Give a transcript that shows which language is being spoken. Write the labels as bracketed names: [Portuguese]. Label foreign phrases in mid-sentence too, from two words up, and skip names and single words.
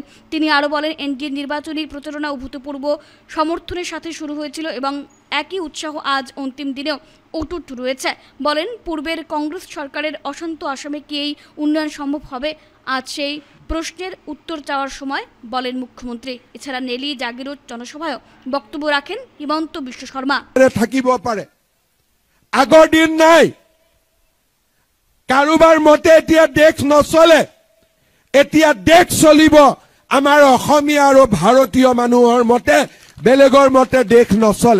[Bangla] তিনি আরও বলেন, এনডিএর নির্বাচনী প্রচারণা অভূতপূর্ব সমর্থনের সাথে শুরু হয়েছিল এবং একই উৎসাহ আজ অন্তিম দিনেও অটুট রয়েছে। বলেন, পূর্বের কংগ্রেস সরকারের অশান্ত আসামে কি এই উন্নয়ন সম্ভব হবে? আজ সেই প্রশ্নের উত্তর চাওয়ার সময়, বলেন মুখ্যমন্ত্রী। এছাড়া নেলি জাগিরোড জনসভায়ও বক্তব্য রাখেন হিমন্ত বিশ্ব শর্মা। [Assamese] থাকিব পারে, আগৰ দিন নাই। কাৰোবাৰ মতে এতিয়া দেশ নচলে, এতিয়া দেশ চলিব আমাৰ অসমীয়া আৰু ভাৰতীয় মানুহৰ মতে, বেলেগৰ মতে দেশ নচলে।